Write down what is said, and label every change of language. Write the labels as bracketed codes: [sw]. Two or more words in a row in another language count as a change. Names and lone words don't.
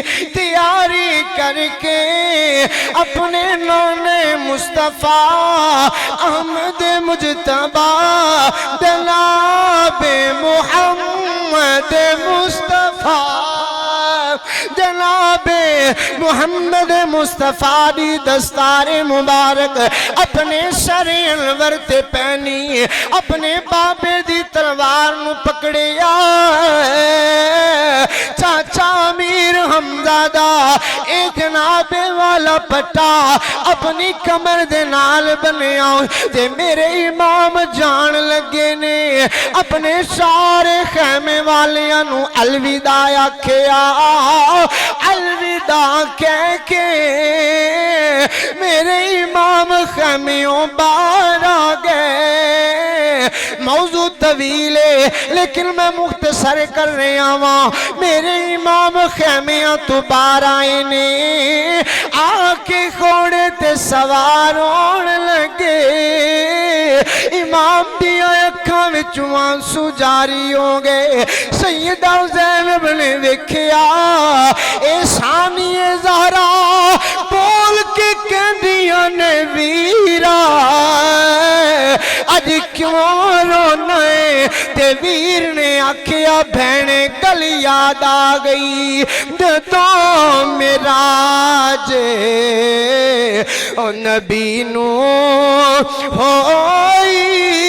[pa] تیاری کر کے اپنے نانے مصطفیٰ احمد مجتبی جناب محمد مصطفیٰ جناب محمد مصطفیٰ دی دستار مبارک اپنے سر انور تے پہنی اپنے بابے دی تلوار نو پکڑیا. چاچا امیر حمزہ دا اے جناب والا پٹا اپنی کمر دے نال بنیا تے میرے امام جان لگے نے اپنے سارے خیمے والیاں نو الوداع آکھیا. الوداع کہہ کے میرے امام خیمیوں باہر آ گئے. [ur] موضوع طویل ہے لیکن میں مختصر کر رہا ہوں. [pa] میرے امام خیمیاں تو باہر آئے نے آ کے گھوڑے تے سوار ہون لگے. امام دی اکھاں وچوں آنسو جاری ہو گئے. سیدہ زینب نے دیکھیا اے ثانیہ زہرا بول کے کہندیاں نے ویرا اج کیوں رونا ہے تے ویر نے آکھیا بہنے گل یاد آ گئی جدوں معراج او نبی نو ہوئی.